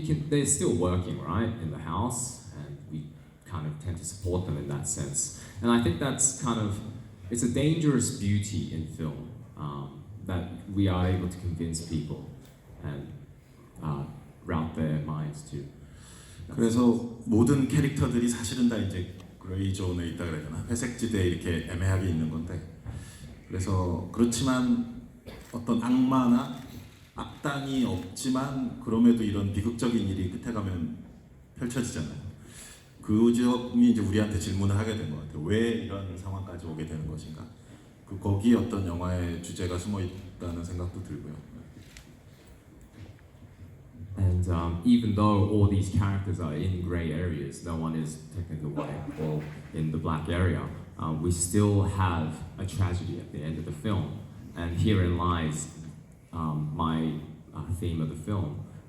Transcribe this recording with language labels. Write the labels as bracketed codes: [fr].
[en] They're still working, right, in the house, and we kind of tend to support them in that sense. And I think that's it's a dangerous beauty in film, that we are able to convince people and route their minds to. [ko] 그래서 모든 캐릭터들이 사실은 다 이제 그레이 존에 있다 그래야 되나? 회색지대에 이렇게 애매하게 있는 건데, 그래서 그렇지만 어떤 악마나 악당이 없지만 그럼에도 이런 비극적인 일이 끝에 가면 펼쳐지잖아요. 그 점이 이제 우리한테 질문을 하게 된 것 같아요. 왜 이런 상황까지 오게 되는 것인가? 거기에 어떤 영화의 주제가 숨어 있다는 생각도 들고요. [en] And even though all these characters are in grey areas, no one is technically white or in the black area, we still have a tragedy at the end of the film. And herein lies my theme of the film.